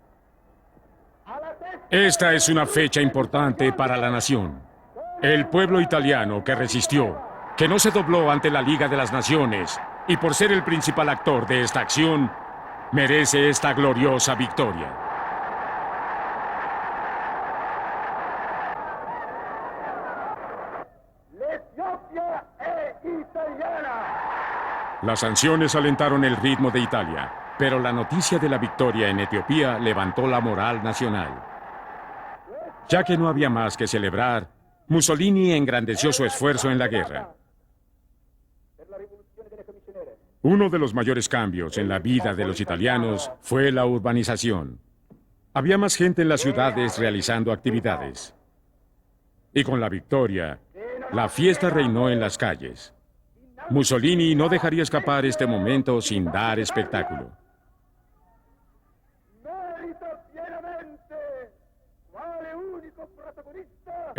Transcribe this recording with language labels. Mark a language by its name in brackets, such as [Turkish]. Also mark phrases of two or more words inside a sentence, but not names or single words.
[Spanish] Esta es una fecha importante para la nación. El pueblo italiano que resistió, que no se dobló ante la Liga de las Naciones y por ser el principal actor de esta acción, merece esta gloriosa victoria. [Italian] L'Etiopia è italiana. [Spanish] Las sanciones alentaron el ritmo de Italia, pero la noticia de la victoria en Etiopía levantó la moral nacional. Ya que no había más que celebrar, Mussolini engrandeció su esfuerzo en la guerra. Uno de los mayores cambios en la vida de los italianos fue la urbanización. Había más gente en las ciudades realizando actividades. Y con la victoria, la fiesta reinó en las calles. Mussolini no dejaría escapar este momento sin dar espectáculo. [Italian] Merita pienamente, quale unico protagonista.